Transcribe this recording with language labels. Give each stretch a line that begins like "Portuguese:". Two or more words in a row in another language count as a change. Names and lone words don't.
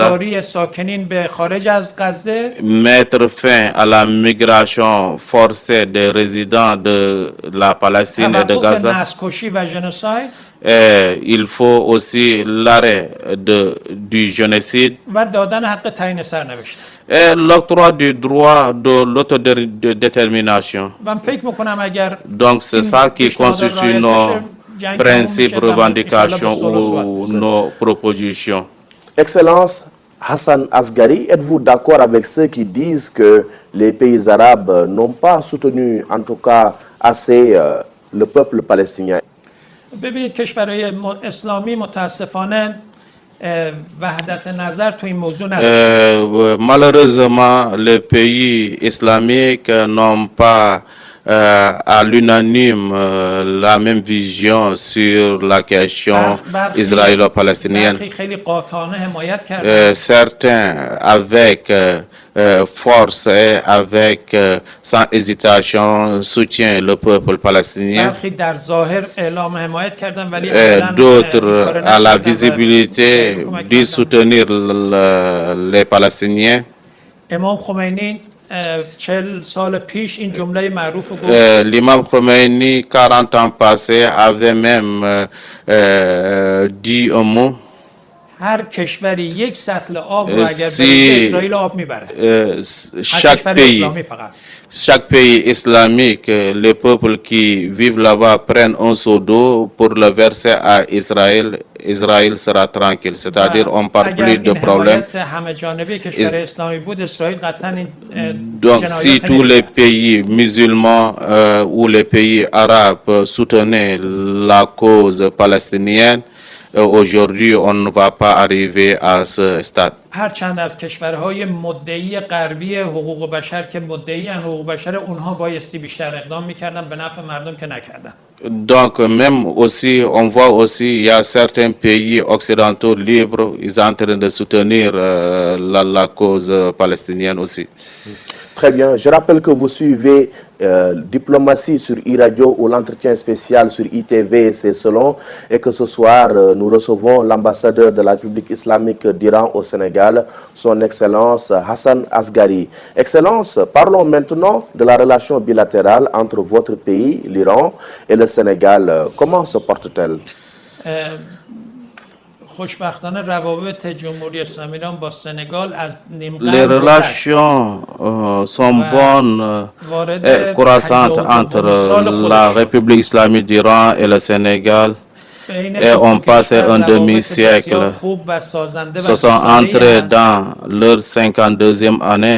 Persian: اجباری ساکنین به خارج از غزه
French: Mettre fin à la migration forcée des résidents de la Palestine et de
Persian: توقف
French: Gaza.
Persian: نسل‌کشی و ژنوساید
French: Et il faut aussi l'arrêt du génocide
Persian: و دادن حق تعیین سرنوشت.
French: et l'octroi du droit de l'autodétermination.
Persian: من فکر میکنم اگر
French: Donc c'est ça qui constitue nos principes, revendications ou nos propositions. Excellence Hassan Asgari, êtes-vous d'accord avec ceux qui disent que les pays arabes n'ont pas soutenu, en tout cas assez, le peuple palestinien?
Persian: ببینید کشورهای اسلامی متاسفانه وحدت نظر تو این موضوع نداره.
French: Malheureusement, les pays islamiques n'ont pas à l'unanime la même vision sur la question israélo-palestinienne.
Persian: خیلی قاطعانه حمایت کردن.
French: Certains avec force et avec sans hésitation soutiennent le peuple palestinien.
Persian: برخی در ظاهر اعلام حمایت کردن ولی
French: D'autres à la visibilité disent soutenir les Palestiniens.
Persian: امام خمینی 40 سال پیش این جمله معروف رو گفت
French: L'imam Khomeini, 40 ans passés, avait même dit un mot.
Persian: هر کشوری یک سطل آب رو اگر
French: Si
Persian: بریزه اسرائیل آب میبره هر کشور اسلامی فقط
French: chaque pays islamique, les peuples qui vivent là-bas prennent un seau d'eau pour le verser à Israël. Israël sera tranquille. C'est-à-dire, on ne parle plus de problème.
Persian: همه جانبه کشور اسلامی بود اسرائیل قطعا این
French: Donc, si tous les pays musulmans ou les pays arabes soutenaient la cause palestinienne, aujourd'hui, on ne va pas arriver à ce stade.
Persian: هرچند از کشورهای مدعی غربی حقوق بشر که مدعی حقوق بشر اونها بایستی بیشتر اقدام میکردن به نفع مردم که نکردن.
French: Donc, même aussi, on voit aussi, il y a certains pays occidentaux libres, ils sont en train de soutenir la cause palestinienne aussi. Très bien. Je rappelle que vous suivez Diplomatie sur e-radio ou l'entretien spécial sur ITV, c'est selon, et que ce soir, nous recevons l'ambassadeur de la République islamique d'Iran au Sénégal, son Excellence Hassan Asghari. Excellence, parlons maintenant de la relation bilatérale entre votre pays, l'Iran, et le Sénégal. Comment se porte-t-elle?
Persian: خوشبختانه روابط جمهوری اسلامی ایران با سنگال از نیم
French: Les relations sont bonnes et croissantes entre la République islamique d'Iran et le Sénégal. Et on passe un demi-siècle. Se sont entrés dans leur 52e année.